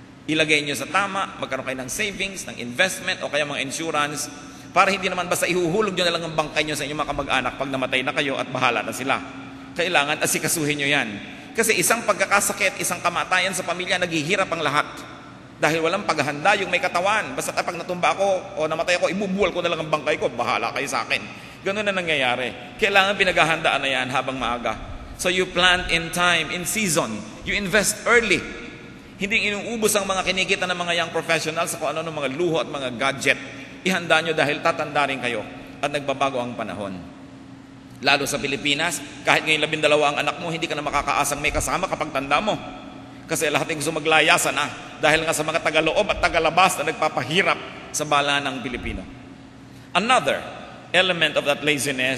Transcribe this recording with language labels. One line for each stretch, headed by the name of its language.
Filipino: Ilagay nyo sa tama, magkaroon kayo ng savings, ng investment, o kaya mga insurance, para hindi naman basta ihuhulog nyo na lang ang bangkay nyo sa inyong mga kamag-anak pag namatay na kayo at bahala na sila. Kailangan asikasuhin nyo yan. Kasi isang pagkakasakit, isang kamatayan sa pamilya, naghihirap ang lahat. Dahil walang paghahanda yung may katawan. Basta pag natumba ako o namatay ako, ibubuwal ko na lang ang bangkay ko, bahala kayo sa akin. Ganun na nangyayari. Kailangan pinaghahandaan na yan habang maaga.
English: So you plant in time, in season. You invest early.
Filipino: Hindi inuubos ang mga kinikita ng mga young professionals sa kung ano ng mga luho at mga gadget. Ihanda nyo dahil tatanda rin kayo at nagbabago ang panahon. Lalo sa Pilipinas, kahit ngayon 12 ang anak mo, hindi ka na makakaasang may kasama kapag tanda mo. Kasi lahat ay gusto maglayasan dahil nga sa mga tagaloob at tagalabas na nagpapahirap sa bala ng Pilipino.
English: Another element of that laziness